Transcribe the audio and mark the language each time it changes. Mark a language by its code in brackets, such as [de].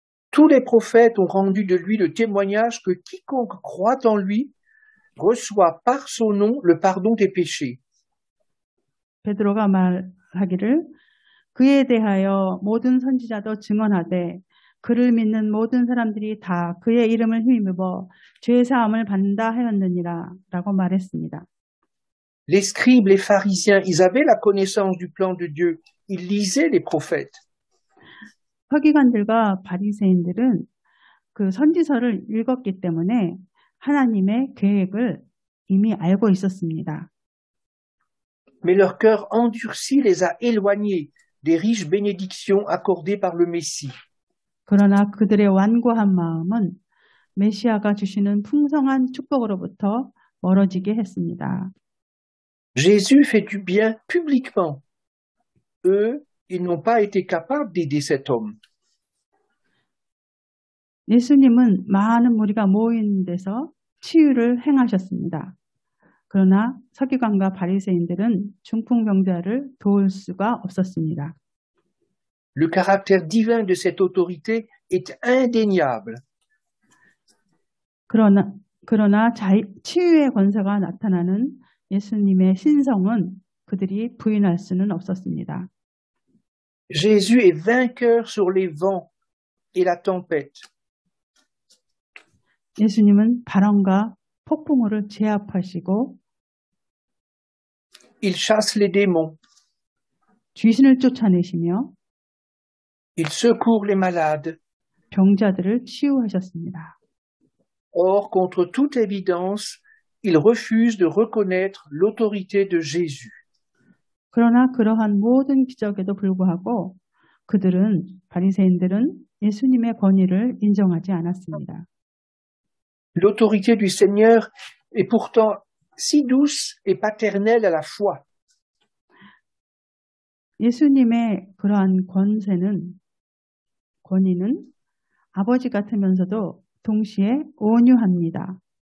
[fr] Tous les prophètes ont rendu de lui le témoignage que quiconque croit en lui reçoit par son nom le pardon des péchés. [ko] 베드로가 말하기를 그에 대하여 모든 선지자도 증언하되 그를 믿는 모든 사람들이 다 그의 이름을 힘입어 죄 사함을 받는다 하였느니라 라고 말했습니다. [fr] Les scribes, les pharisiens, ils avaient la connaissance du plan de Dieu. Ils lisaient les prophètes. [ko] 서기관들과 바리새인들은 그 선지서를 읽었기 때문에 하나님의 계획을 이미 알고 있었습니다. [fr] Mais leur cœur endurci les a éloignés des riches bénédictions accordées par le Messie. [ko] 그러나 그들의 완고한 마음은 메시아가 주시는 풍성한 축복으로부터 멀어지게 했습니다. [fr] Jésus fait du bien publiquement. Eux, ils n'ont pas été capables d'aider cet homme. [ko] 예수님은 많은 무리가 모인 데서 치유를 행하셨습니다. 그러나 서기관과 바리새인들은 중풍병자를 도울 수가 없었습니다. [fr] Le caractère divin de cette autorité est indéniable. [ko] 그러나 치유의 권세가 나타나는 예수님의 신성은 그들이 부인할 수는 없었습니다. [fr] Jésus est vainqueur sur les vents et la tempête. [ko] 예수님은 바람과 폭풍우를 제압하시고 [fr] Il chasse les démons. [ko] 귀신을 쫓아내시며 [fr] Il secourt les malades. [ko] 병자들을 치유하셨습니다. [fr] Or, contre toute évidence, il refuse de reconnaître l'autorité de Jésus. [ko] 그러나 그러한 모든 기적에도 불구하고 바리새인들은 예수님의 권위를 인정하지 않았습니다. [fr] L'autorité du Seigneur est pourtant si douce et paternelle à la fois. [ko] 예수님의 그러한 권위는 아버지 같으면서도 동시에 온유합니다.